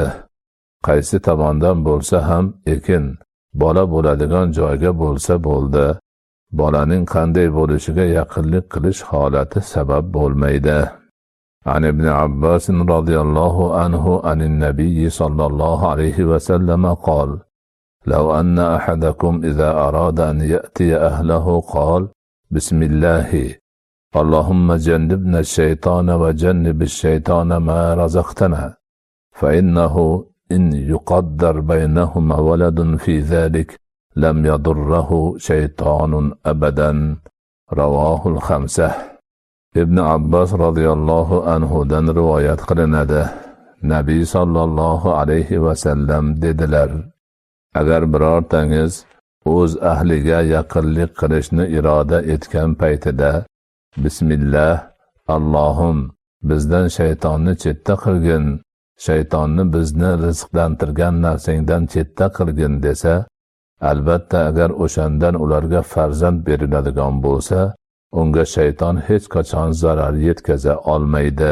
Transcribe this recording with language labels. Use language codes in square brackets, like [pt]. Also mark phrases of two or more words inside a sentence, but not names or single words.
[uz] Qaysi tomondan bo'lsa ham bola bo'ladigan joyga bo'lsa bo'ldi. Bolaning qanday bo'lishiga yaqinlik qilish holati sabab bo'lmaydi. [ar] عن ابن عباس رضي الله عنه عن النبي صلى الله عليه وسلم قال: "لو أن أحدكم إذا أراد أن يأتي أهله قال بسم الله اللهم جنبنا الشيطان وجنب الشيطان ما رزقتنا فإنه إن يقدر بينهما ولد في ذلك لم يضره شيطان أبدا." رواه الخمسة. [uz] Ibn Abbas radhiyallohu anhudan rivoyat qilinadi. Nabiy [ar] صلى الله عليه وسلم [uz] dedilar: agar birortangiz o'z ahliga yaqinlik qilishni iroda etgan paytida Bismillah, Allohim bizdan shaytonni chetda qilgin, shaytonni bizni rizqlantirgan narsangdan chetda qilgin desa, albatta agar o'shandan ularga farzand beriladigan bo'lsa, unga shayton hech qachon zarar yetkaza olmaydi.